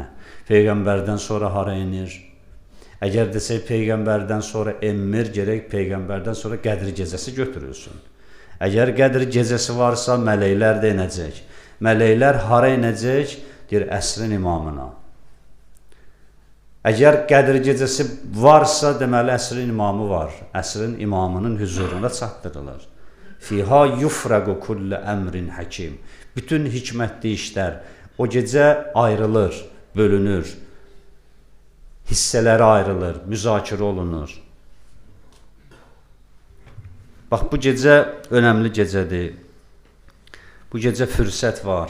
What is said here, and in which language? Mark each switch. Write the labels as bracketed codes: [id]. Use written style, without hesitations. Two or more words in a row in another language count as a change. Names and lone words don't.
[az] Peyğəmbərdən sonra hara enir? Əgər desək, Peyğəmbərdən sonra enmir, gerək Peyğəmbərdən sonra Qədr gecəsi götürülsün. Əgər Qədr gecəsi varsa, mələklər də enəcək. Mələklər hara enəcək? Deyir, əsrin imamına. Əgər Qədr gecəsi varsa, deməli əsrin imamı var. Əsrin imamının hüzuruna çatdırılır. [ar] فيها يفرق كل أمر حكيم. [az] Bütün hikmətli işlər o gecə ayrılır, bölünür. Hissələri ayrılır, müzakirə olunur. Bax, bu gecə önəmli gecədir. Bu gecə fürsət var.